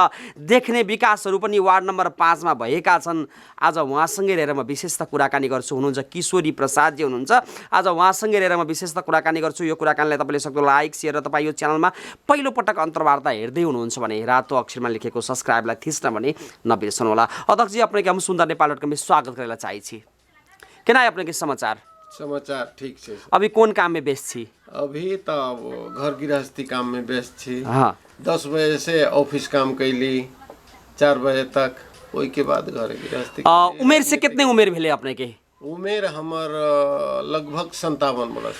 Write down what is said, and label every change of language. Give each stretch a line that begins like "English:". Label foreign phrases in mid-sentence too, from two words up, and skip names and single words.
Nepali: देख्ने विकासहरू पनि वार्ड नम्बर 5 मा भएका छन्। आज उहाँसँगै रहेर म विशेषता कुराकानी गर्छु। हुनुहुन्छ किशोरी प्रसादजी हुनुहुन्छ। आज उहाँसँगै रहेर म विशेषता कुराकानी गर्छु। यो कुराकानीलाई तपाईँले सक्दो लाइक सेयर र तपाईँ यो च्यानलमा पहिलो पटक अन्तर्वार्ता हेर्दै हुनुहुन्छ भने रातो अक्षरमा लेखेको सब्सक्राइबलाई थिच्न भने नबिर्सनु होला।
Maithili: अध्यक्ष जी, अपने के हम सुंदर नेपाल .com में स्वागत करेला चाहे छी। केना है अपने के समाचार? समाचार ठीक है। अभी कौन काम में व्यस्त छी? अभी तो घर गृहस्थी काम में व्यस्त छी। हाँ, 10 बजे से ऑफिस काम कैली 4 बजे तक, वही के बाद घर गृहस्थी। उमेर से कितने उमेर भेले अपने के? उमेर हमार लगभग 57 बरस।